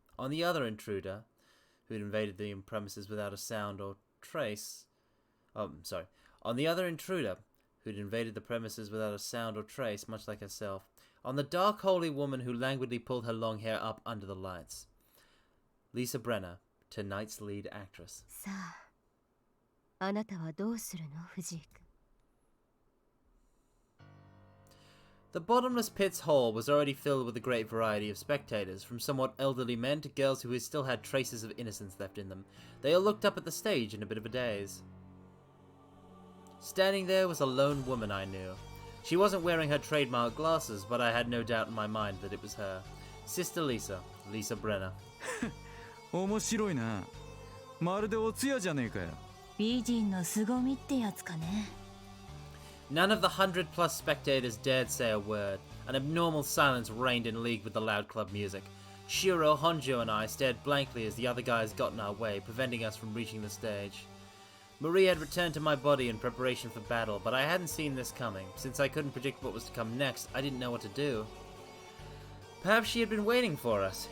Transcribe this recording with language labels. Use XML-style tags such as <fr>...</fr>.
<en>On the other intruder, who had invaded the premises without a sound or trace... On the other intruder, who'd invaded the premises without a sound or trace, much like herself. On the dark, holy woman who languidly pulled her long hair up under the lights. Lisa Brenner, tonight's lead actress.</en> <ja>さあ、あなたはどうするの、藤井君。</ja> <en>The bottomless pit's hall was already filled with a great variety of spectators, from somewhat elderly men to girls who still had traces of innocence left in them. They all looked up at the stage in a bit of a daze. Standing there was a lone woman I knew. She wasn't wearing her trademark glasses, but I had no doubt in my mind that it was her. Sister Lisa, Lisa Brenner.</en> <ja>面白いな。まるでお通夜じゃねえかよ。美人の凄みってやつかね。</ja> <en>None of the 100 plus spectators dared say a word. An abnormal silence reigned in league with the loud club music. Shiro, Honjo, and I stared blankly as the other guys got in our way, preventing us from reaching the stage. Marie had returned to my body in preparation for battle, but I hadn't seen this coming. Since I couldn't predict what was to come next, I didn't know what to do. Perhaps she had been waiting for us.</en>